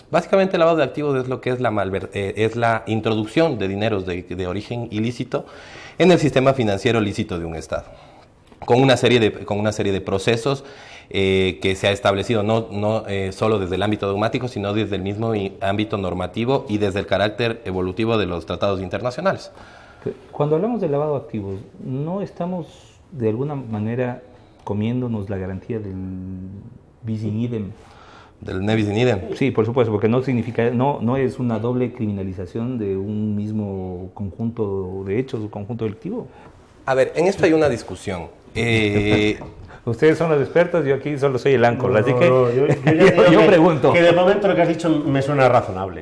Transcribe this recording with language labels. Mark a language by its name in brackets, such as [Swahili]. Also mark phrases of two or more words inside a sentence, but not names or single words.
[Spanish] Básicamente, el lavado de activos es lo que es la introducción de dineros de origen ilícito en el sistema financiero lícito de un Estado, con una serie de procesos que se ha establecido no solo desde el ámbito dogmático, sino desde el mismo ámbito normativo y desde el carácter evolutivo de los tratados internacionales. Cuando hablamos de lavado de activos, ¿no estamos de alguna manera comiéndonos la garantía del [Latin] bis in idem? Del ne bis in idem. [Spanish] Sí, por supuesto, porque no es una doble criminalización de un mismo conjunto de hechos o conjunto delictivo. A ver, en esto hay una discusión. Ustedes son los expertos, yo aquí solo soy el áncora, así que yo pregunto. Que de momento lo que has dicho me suena razonable.